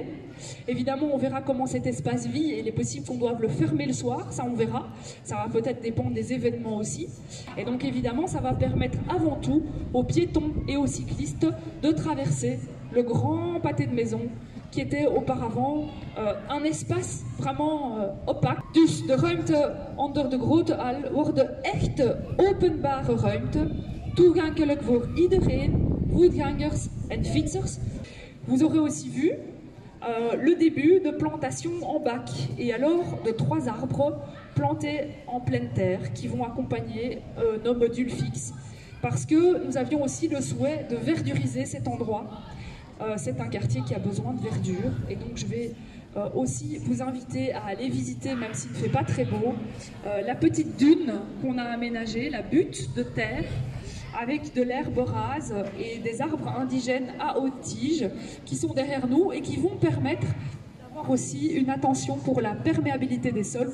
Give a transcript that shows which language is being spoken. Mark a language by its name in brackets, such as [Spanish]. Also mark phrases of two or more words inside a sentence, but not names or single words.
[French] Évidemment, on verra comment cet espace vit et il est possible qu'on doive le fermer le soir, ça on verra. Ça va peut-être dépendre des événements aussi. Et donc évidemment, ça va permettre avant tout aux piétons et aux cyclistes de traverser le grand pâté de maison qui était auparavant un espace vraiment opaque. [Dutch] Dus de ruimte onder de grote hal wordt echt openbare ruimte, toegankelijk voor iedereen, voetgangers en fietsers. [French] Vous aurez aussi vu le début de plantation en bac et alors de 3 arbres plantés en pleine terre qui vont accompagner nos modules fixes parce que nous avions aussi le souhait de verduriser cet endroit. C'est un quartier qui a besoin de verdure et donc je vais aussi vous inviter à aller visiter, même s'il ne fait pas très beau, la petite dune qu'on a aménagée, la butte de terre avec de l'herbe rase et des arbres indigènes à haute tige qui sont derrière nous et qui vont permettre d'avoir aussi une attention pour la perméabilité des sols.